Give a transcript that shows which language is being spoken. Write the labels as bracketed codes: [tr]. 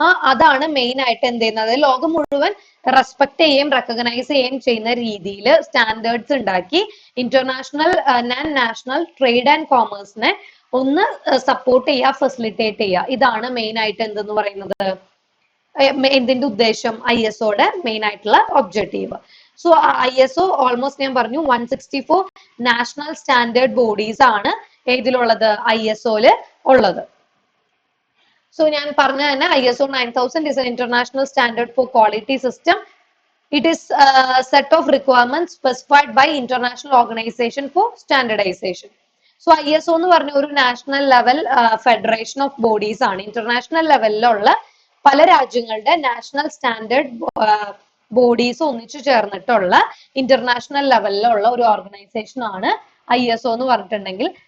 [ml] അതാണ് മെയിൻ ആയിട്ട് എന്ത് ചെയ്യുന്നത്, ലോകം മുഴുവൻ റെസ്പെക്ട് ചെയ്യുകയും റെക്കഗ്നൈസ് ചെയ്യുകയും ചെയ്യുന്ന രീതിയിൽ സ്റ്റാൻഡേർഡ്സ് ഉണ്ടാക്കി international and national trade and കോമേഴ്സിനെ ഒന്ന് സപ്പോർട്ട് ചെയ്യുക, ഫെസിലിറ്റേറ്റ് ചെയ്യുക. ഇതാണ് മെയിൻ ആയിട്ട് എന്തെന്ന് പറയുന്നത്, എന്തിന്റെ ഉദ്ദേശം, ISOയുടെ മെയിൻ ആയിട്ടുള്ള ഒബ്ജക്റ്റീവ്. സോ ISO ഓൾമോസ്റ്റ് ഞാൻ പറഞ്ഞു 164 നാഷണൽ സ്റ്റാൻഡേർഡ് ബോഡീസ് ആണ് ഏതിലുള്ളത്, ISOയില് ഉള്ളത്. [en] so [ml] ഞാൻ പറഞ്ഞ തന്നെ [en] ISO 9000 is an international standard for quality system. It is a set of requirements specified by International Organization for Standardization. [ml] So ISO എന്ന് പറഞ്ഞ ഒരു national level federation of bodies ആണ്. International ലെവലിലുള്ള പല രാജ്യങ്ങളുടെ നാഷണൽ സ്റ്റാൻഡേർഡ് ബോഡീസ് ഒന്നിച്ചു ചേർന്നിട്ടുള്ള international ലെവലിലുള്ള ഒരു ഓർഗനൈസേഷൻ ആണ് ISO എന്ന് പറഞ്ഞിട്ടുണ്ടെങ്കിൽ.